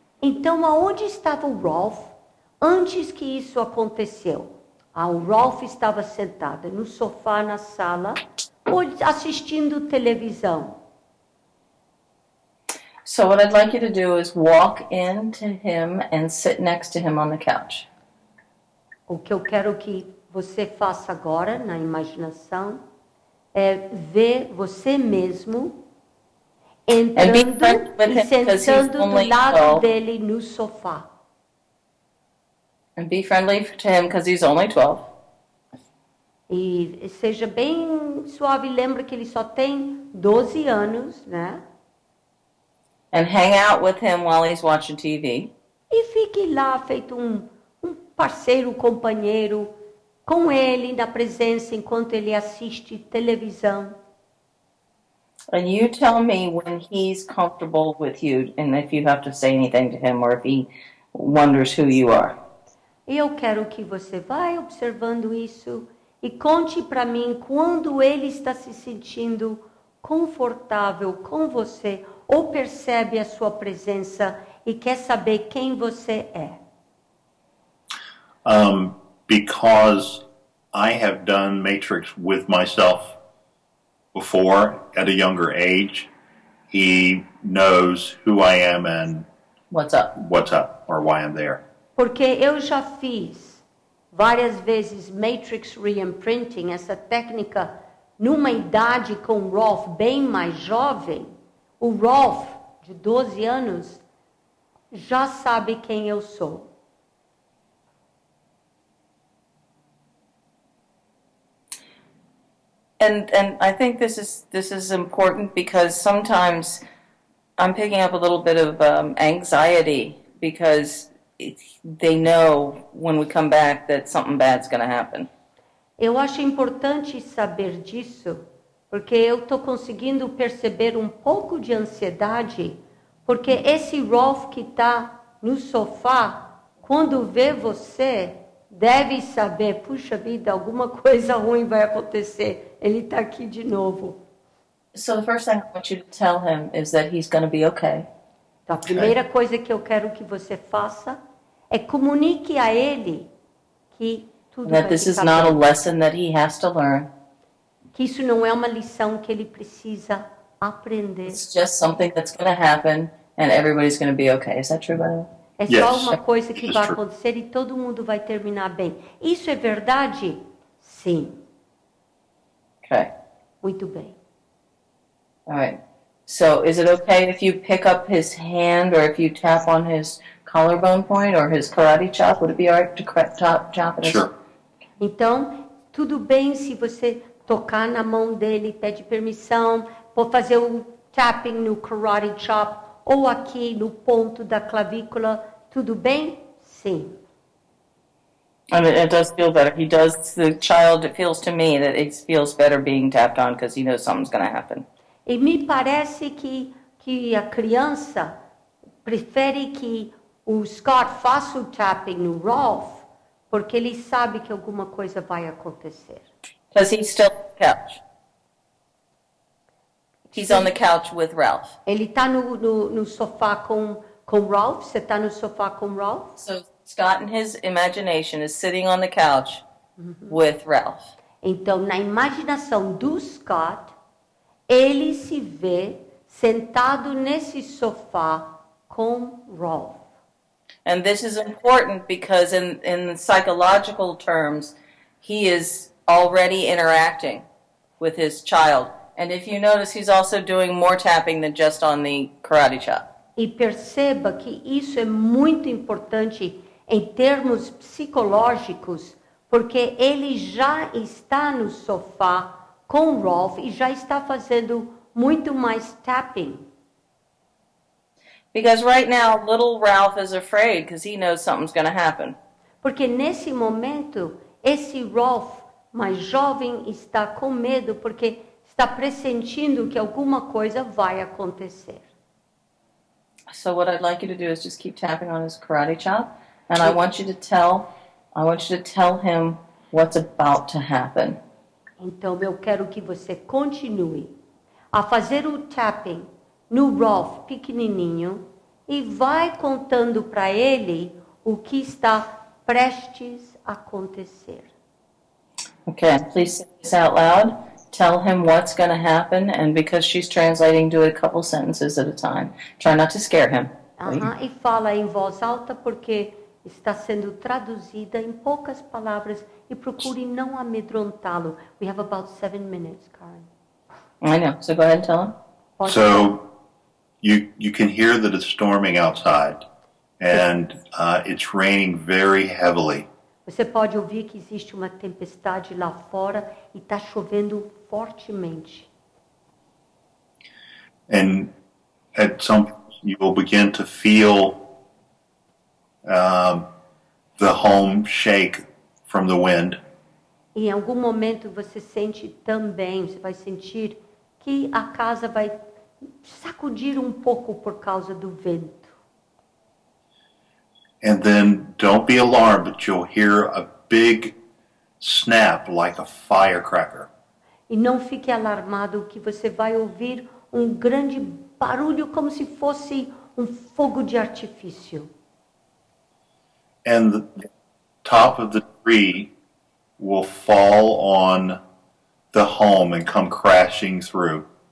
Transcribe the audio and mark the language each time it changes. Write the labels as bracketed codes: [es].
[pt] Então, aonde estava o Rolf antes que isso aconteceu? O Rolf estava sentado no sofá na sala, ou assistindo televisão. [en] So what I'd like you to do is walk into him and sit next to him on the couch. [pt] O que eu quero que você faça agora, na imaginação, é ver você mesmo entrando e sentando do lado dele no sofá. [en] And be friendly to him because he's only 12. [pt] E seja bem suave, lembra que ele só tem 12 anos, né? [en] And hang out with him while he's watching TV. [pt] E fique lá feito um parceiro, companheiro, com ele na presença enquanto ele assiste televisão. [en] And you tell me when he's comfortable with you and if you have to say anything to him or if he wonders who you are. [pt] E eu quero que você vai observando isso e conte para mim quando ele está se sentindo confortável com você ou percebe a sua presença e quer saber quem você é. [en] Because I have done Matrix with myself before at a younger age, he knows who I am and what's up or why I'm there. [pt] Porque eu já fiz várias vezes Matrix Reimprinting, essa técnica numa idade com o Rolf bem mais jovem. O Rolf, de 12 anos, já sabe quem eu sou. [en] And I think this is important because sometimes I'm picking up a little bit of anxiety because they know when we come back that something bad's going to happen. [pt] Eu acho importante saber disso, porque eu estou conseguindo perceber um pouco de ansiedade, porque esse Rolf que está no sofá, quando vê você, deve saber, puxa vida, alguma coisa ruim vai acontecer. Ele está aqui de novo. [en] So the first thing I want you to tell him is that he's going to be okay. [pt] Então, a primeira coisa que eu quero que você faça é comunique a ele que tudo vai [en] That this is [pt] ficar [en] not a [pt] bem. [en] lesson that he has to learn. [pt] Que isso não é uma lição que ele precisa aprender. [en] It's just something that's going to happen and everybody's going to be okay. Is that true, by the way? [pt] É [en] Yes, [pt] só uma coisa que [en] it's [pt] vai [en] true. [pt] acontecer e todo mundo vai terminar bem. Isso é verdade? Sim. [en] Okay. [pt] Muito bem. [en] All right. So is it okay if you pick up his hand or if you tap on his collarbone point or his karate chop? Would it be all right to chop it? Sure. [pt] Então, tudo bem se você tocar na mão dele, pede permissão, por fazer o tapping no karate chop ou aqui no ponto da clavícula, tudo bem? Sim. [en] I mean, it does feel better. It feels to me that it feels better being tapped on because he knows something's going to happen. [pt] E me parece que a criança prefere que o Scott faça o tapping no Rolf, porque ele sabe que alguma coisa vai acontecer. [en] Because he's still on the couch. He's on the couch with Ralph. [pt] Ele está no sofá com Rolf? Você está no sofá com Rolf? [en] So Scott, in his imagination, is sitting on the couch with Ralph. [pt] Então, na imaginação do Scott, ele se vê sentado nesse sofá com Rolf. [en] And this is important because in psychological terms, he is already interacting with his child And if you notice, he's also doing more tapping than just on the karate chop. [pt] E perceba que isso é muito importante em termos psicológicos, porque ele já está no sofá com o Rolf e já está fazendo muito mais tapping. [en] Because right now, little Ralph is afraid because he knows something's going to happen. [pt] Porque nesse momento, esse Rolf mais jovem está com medo porque está pressentindo que alguma coisa vai acontecer. [en] So what I'd like you to do is just keep tapping on his karate chop, and I want you to tell him what's about to happen. [pt] Então eu quero que você continue a fazer o tapping no Rolf pequenininho e vai contando para ele o que está prestes a acontecer. [en] Okay, please say this out loud. Tell him what's going to happen, and because she's translating, do it a couple sentences at a time. Try not to scare him. [pt] E fala em voz alta porque está sendo traduzida em poucas palavras e procure não amedrontá-lo. [en] We have about 7 minutes, Karen. I know, so go ahead and tell him. [pt] Pode [en] So you can hear that it's storming outside, and it's raining very heavily. [pt] Você pode ouvir que existe uma tempestade lá fora e está chovendo fortemente. [en] And at some point you'll begin to feel the home shake from the wind. [pt] E em algum momento você sente também, você vai sentir que a casa vai sacudir um pouco por causa do vento. [en] And then don't be alarmed, but you'll hear a big snap like a firecracker. [pt] E não fique alarmado que você vai ouvir um grande barulho como se fosse um fogo de artifício. [en] And the top of the tree will fall on the home and come crashing through.